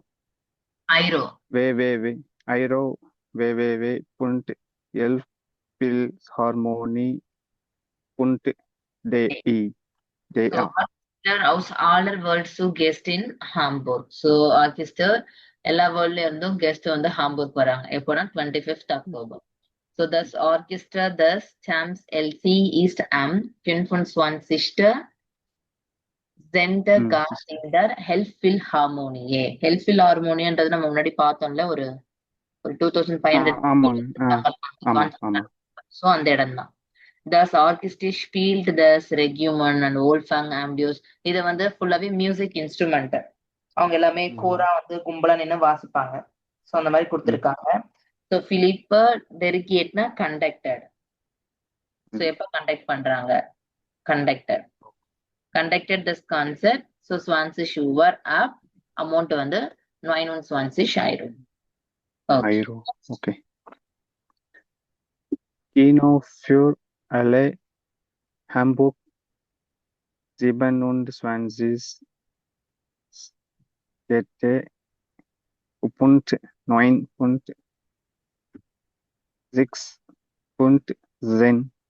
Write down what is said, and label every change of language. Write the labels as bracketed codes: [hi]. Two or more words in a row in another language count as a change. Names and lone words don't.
[de] Euro. Euro www.elbphilharmonie.de. [en] So orchestra [de] aus aller Welt zu Guest in Hamburg. [en] So orchestra [ta] எல்லா வேர்ல்ட்ல இருந்தும் கெஸ்ட் வந்து ஹாம்பூர்க் வராங்க எப்போனா [en] 25th October. [de] So das Orchestra des Champs LC ist am 25. Sendegarten in der Elbphilharmonie. [ta] Elbphilharmonieன்றது நம்ம முன்னாடி பார்த்தோம்ல ஒரு 2500 சோ அந்த இடம் தான். [de] Das Orchestra spielt das Requiem and Wolfgang Amadeus. [ta] இது வந்து ஃபுல்லாவே [en] music instrument. [ta] அவங்க எல்லாமே கோரா வந்து கும்பலா நின்னு வாசிப்பாங்க. சோ அந்த மாதிரி கொடுத்திருக்காங்க. சோ பிலிப் டெரிகியட்னா கண்டக்டர். சோ எப்ப கண்டக்ட் பண்றாங்க? கண்டக்டர். [en] Conducted this concert. [de] So 20 Uhr ab. Amount வந்து 29 €. [en] Okay. [de] Kino für alle Hamburg 27 Städte und 9.6